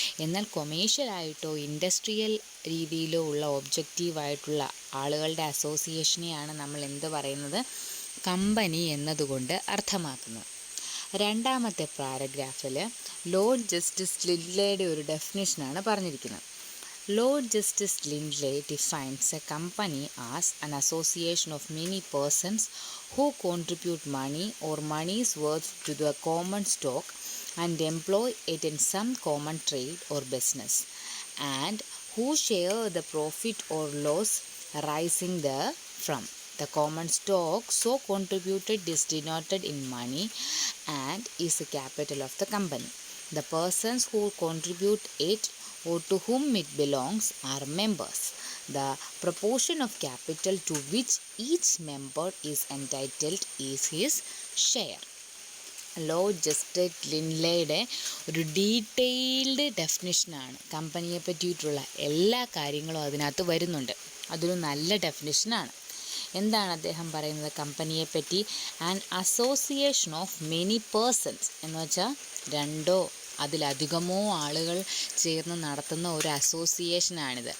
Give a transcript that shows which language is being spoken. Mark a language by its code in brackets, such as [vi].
[ml] എന്നാൽ കൊമേഴ്ഷ്യലായിട്ടോ ഇൻഡസ്ട്രിയൽ രീതിയിലോ ഉള്ള ഒബ്ജക്റ്റീവായിട്ടുള്ള ആളുകളുടെ അസോസിയേഷനെയാണ് നമ്മൾ എന്ത് പറയുന്നത്? കമ്പനി എന്നതുകൊണ്ട് അർത്ഥമാക്കുന്നത്. രണ്ടാമത്തെ പാരഗ്രാഫിൽ ലോർഡ് ജസ്റ്റിസ് ലിൻഡ്ലെയുടെ ഒരു ഡെഫിനിഷനാണ് പറഞ്ഞിരിക്കുന്നത്. [en] Lord Justice Lindley defines a company as an association of many persons who contribute money or money's worth to the common stock and employ it in some common trade or business, and who share the profit or loss arising therefrom. The common stock so contributed is denoted in money and is the capital of the company. The persons who contribute it or to whom it belongs are members. The proportion of capital to which each member is entitled is his share. [ml] Lord justice ലിൻഡ്ലെയുടെ ഒരു detailed ഡെഫിനിഷനാണ്. കമ്പനിയെ പറ്റിയിട്ടുള്ള എല്ലാ കാര്യങ്ങളും അതിനകത്ത് വരുന്നുണ്ട്. അതൊരു നല്ല ഡെഫിനിഷനാണ്. എന്താണ് അദ്ദേഹം പറയുന്നത് കമ്പനിയെ പറ്റി? [en] an association of many persons [ml] എന്ന് വെച്ചാൽ രണ്ടോ അതിലധികമോ ആളുകൾ ചേർന്ന് നടത്തുന്ന ഒരു അസോസിയേഷനാണിത്.